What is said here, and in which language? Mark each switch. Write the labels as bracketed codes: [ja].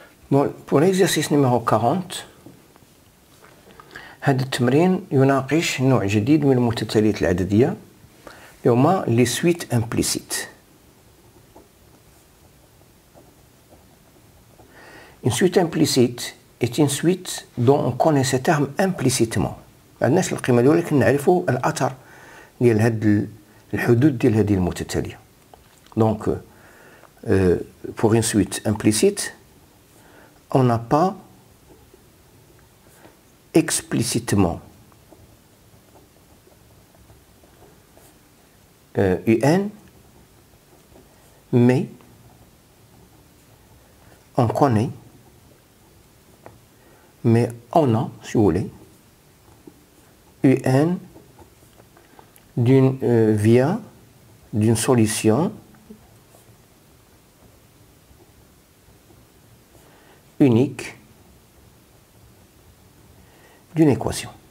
[fr] Bon, pour l'exercice numéro 40 [ar] هذا التمرين يناقش نوع جديد من المتتاليات العددية اللي هما [fr] les suites implicites. Une suite implicite est une suite dont on connaît ce terme implicitement. [ar] ما عندناش القيمة ديالها ولكن نعرفوا الأثر ديال هاد الحدود ديال هذه المتتالية. [fr] Donc pour une suite implicite, on n'a pas explicitement UN, mais on connaît, mais on a, si vous voulez, UN via d'une solution unique d'une équation.